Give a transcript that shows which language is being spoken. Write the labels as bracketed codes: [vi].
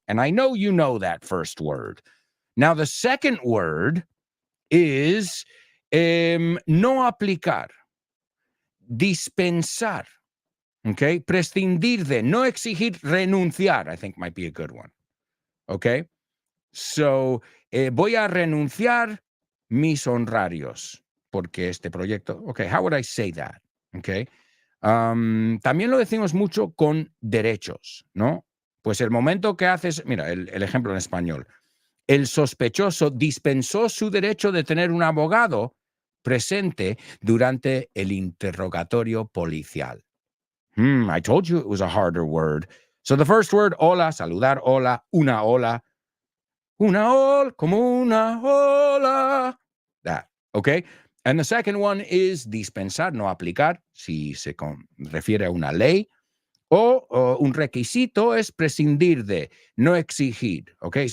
[en] And I know you know that first word. Now, the second word is [es] no aplicar, dispensar, [en] okay? [es] Prescindir de, no exigir, renunciar, I think might be a good one, okay? So, voy a renunciar mis honorarios. Porque este proyecto, [en] okay, how would I say that? Okay. [es] También lo decimos mucho con derechos, ¿no? Pues el momento que haces, mira, el ejemplo en español, el sospechoso dispensó su derecho de tener un abogado presente durante el interrogatorio policial. [en] I told you it was a harder word. So the first word, [es] hola, saludar, hola, una ola, como una ola, that, okay? [en] And the second one is [es] dispensar, no aplicar, si se refiere a una ley, o un requisito es prescindir de, no exigir, okay?